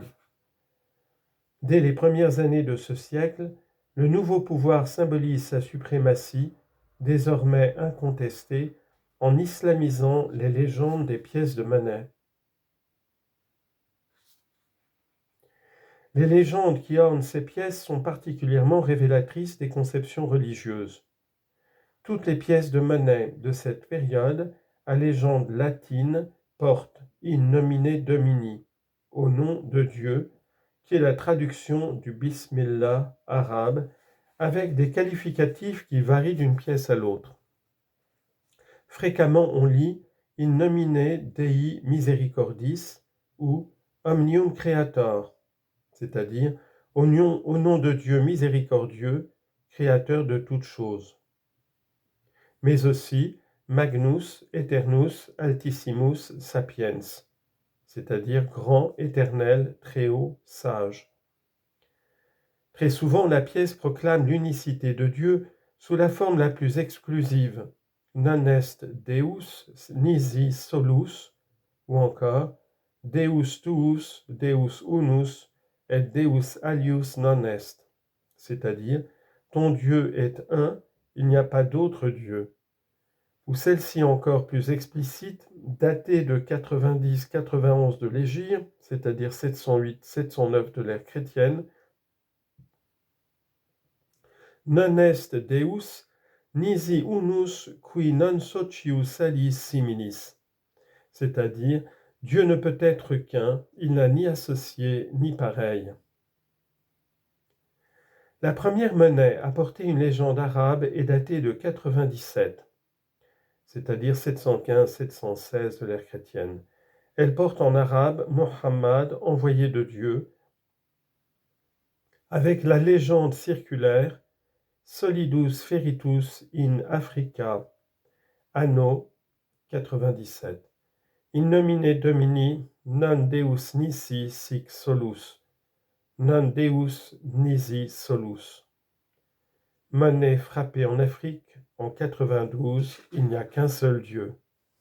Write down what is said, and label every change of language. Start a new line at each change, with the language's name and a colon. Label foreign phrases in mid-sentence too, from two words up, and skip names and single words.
French: Dès les premières années de ce siècle, le nouveau pouvoir symbolise sa suprématie, désormais incontestée, en islamisant les légendes des pièces de monnaie. Les légendes qui ornent ces pièces sont particulièrement révélatrices des conceptions religieuses. Toutes les pièces de monnaie de cette période, à légende latine, portent
Latin: in nomine Domini,
French: au nom de Dieu, qui est la traduction du Bismillah arabe, avec des qualificatifs qui varient d'une pièce à l'autre. Fréquemment on lit
Latin: in nomine Dei misericordis
French: ou
Latin: omnium creator,
French: c'est-à-dire au nom de Dieu miséricordieux, créateur de toutes choses. Mais aussi
Latin: Magnus Eternus Altissimus Sapiens,
French: c'est-à-dire grand, éternel, très haut, sage. Très souvent, la pièce proclame l'unicité de Dieu sous la forme la plus exclusive,
Latin: non est Deus nisi solus,
French: ou encore
Latin: Deus tuus, Deus unus, et Deus alius non est,
French: c'est-à-dire ton Dieu est un, il n'y a pas d'autre Dieu. Ou celle-ci encore plus explicite, datée de 90-91 de l'Hégire, c'est-à-dire 708-709 de l'ère chrétienne,
Latin: non est Deus nisi unus qui non socius alis similis,
French: c'est-à-dire Dieu ne peut être qu'un, il n'a ni associé ni pareil. La première monnaie à porter une légende arabe est datée de 97, c'est-à-dire 715-716 de l'ère chrétienne. Elle porte en arabe Mohammed, envoyé de Dieu, avec la légende circulaire
Latin: Solidus Feritus in Africa, anno 97. In nomine Domini non Deus nisi sic solus, non Deus nisi solus.
French: Monnaie frappée en Afrique en 92, il n'y a qu'un seul Dieu.